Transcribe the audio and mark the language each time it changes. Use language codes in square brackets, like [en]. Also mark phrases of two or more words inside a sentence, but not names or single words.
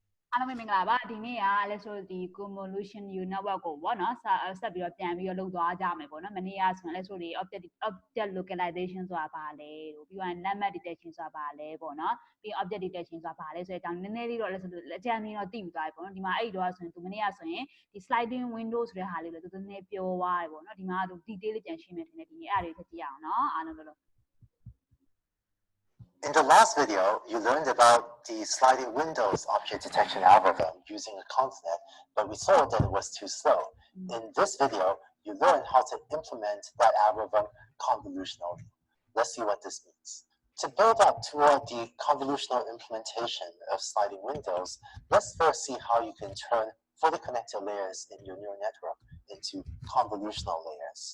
[my] အားလုံးပဲမင်္ဂလာပါဒီနေ့ကလည်းဆိုဒီ [en] convolution network [my] ကိုပေါ့နော်ဆက်ပြီးတော့ပြန်ပြီးတော့လုပ်သွားကြမယ်ပေါ့နော်မနေ့ကဆိုရင်လည်းဆိုဒီ [en] object localization [my] ဆိုတာပါလဲပြီးတော့ [en] lemma detection [my] ဆိုတာပါလဲပေါ့နော်ပြီး [en] object detection [my] ဆိုတာပါလဲဆိုတဲ့အကြောင်းနည်းနည်းလေးတော့လည်းဆိုအကြံနည်းတော့သိပြီးသွားပြီပေါ့နော်ဒီမှာအဲ့ဒီတော့ဆိုရင်သူမနေ့ကဆိုရင်ဒီ [en] sliding window [my] ဆိုတဲ့ဟာလေးလည်းသူနည်းနည်းပြောသွားတယ်ပေါ့နော်ဒီမှာသူ detail လေးပြန်ရှင်းမယ်ထင်တယ်ဒီနေ့အဲ့ဒါလေးဆက်ကြည့်အောင်နော်အားလုံးလို့ [en] In the last video, you learned about the sliding windows object detection algorithm using a ConvNet, but we saw that it was too slow. In this video, you learn how to implement that algorithm convolutionally. Let's see what this means. To build up toward the convolutional implementation of sliding windows, let's first see how you can turn fully connected layers in your neural network into convolutional layers.